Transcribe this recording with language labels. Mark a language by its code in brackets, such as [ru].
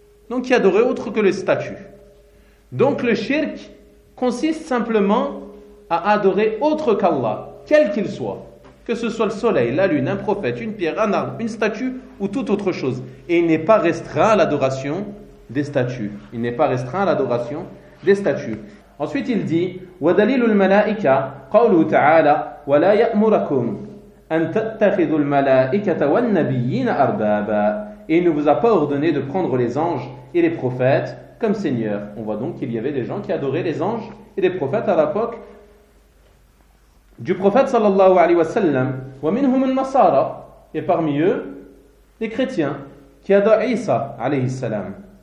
[fr] Donc qui adoraient autre que les statues. Donc le shirk consiste simplement à adorer autre qu'Allah, quel qu'il soit. Que ce soit le soleil, la lune, un prophète, une pierre, un arbre, une statue ou toute autre chose. Et il n'est pas restreint à l'adoration des statues. Il n'est pas restreint à l'adoration des statues. Ensuite, il dit [ar] وَدَلِيلُ الْمَلَائِكَةِ قَوْلُهُ تَعَالَى وَلَا يَأْمُرَكُمْ أَن تَتَّخِذُوا الْمَلَائِكَةَ وَالنَّبِيِّينَ أَرْبَابًا. [fr] Et il ne vous a pas ordonné de prendre les anges et les prophètes comme seigneurs. On voit donc qu'il y avait des gens qui adoraient les anges et les prophètes à l'époque du prophète sallallahu alayhi wa sallam. [ar] Wa minhum an-nasara, [fr] et parmi eux les chrétiens qui adorent Isa alayhi salam.